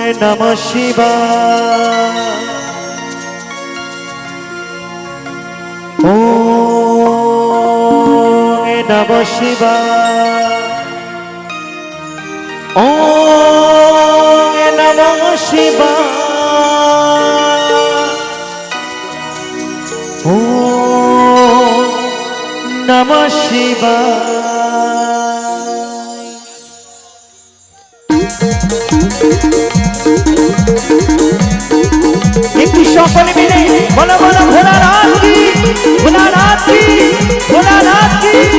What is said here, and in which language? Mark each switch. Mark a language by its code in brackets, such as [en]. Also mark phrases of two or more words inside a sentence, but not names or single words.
[sa] নমঃ শিবায় ওম নমঃ শিবায় ওম নমঃ শিবায় ওম নমঃ শিবায়। [bn] একটু সকলে মিলে বলো বলো ভোলানাথ কি, ভোলানাথ কি, ভোলানাথ কি।